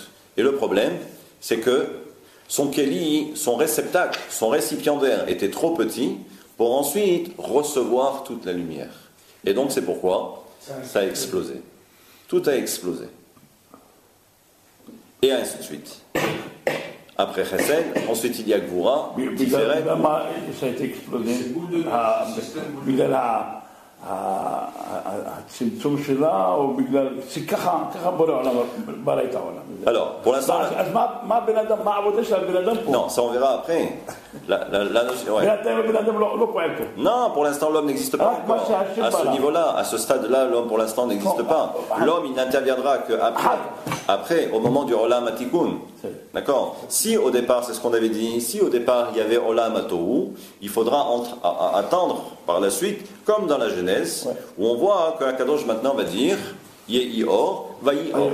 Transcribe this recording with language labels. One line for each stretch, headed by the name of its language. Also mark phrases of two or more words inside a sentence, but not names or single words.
French: Et le problème, c'est que son keli, son réceptacle, son récipiendaire était trop petit pour ensuite recevoir toute la lumière. Et donc c'est pourquoi ça a explosé. Tout a explosé. Et ainsi de suite. Après Chesed, ensuite il y a Gvura, Tiferet. Ça a été explosé.
Hebrew: הצמצום שלה, או בגלל, ככה בורא עולם, ברא את העולם.
French: Alors, pour l'instant...
Hebrew: אז מה הבן אדם, מה העבודה של הבן אדם פה?
French: Non, ça on verra après. La notion, ouais.
Hebrew: בן אדם לא פועל פה.
French: Non, pour l'instant l'homme n'existe pas encore. À ce niveau-là, à ce stade-là, l'homme pour l'instant n'existe pas. L'homme, il n'interviendra qu'après, au moment du
Hebrew: עולם התיקון.
French: D'accord? Si au départ, c'est ce qu'on avait dit, si au départ il y avait
Hebrew: עולם התוהו,
French: il faudra attendre par la suite, comme dans la Genèse, où on voit que Akadosh maintenant va dire
Hebrew: יהי אור, ויהי אור.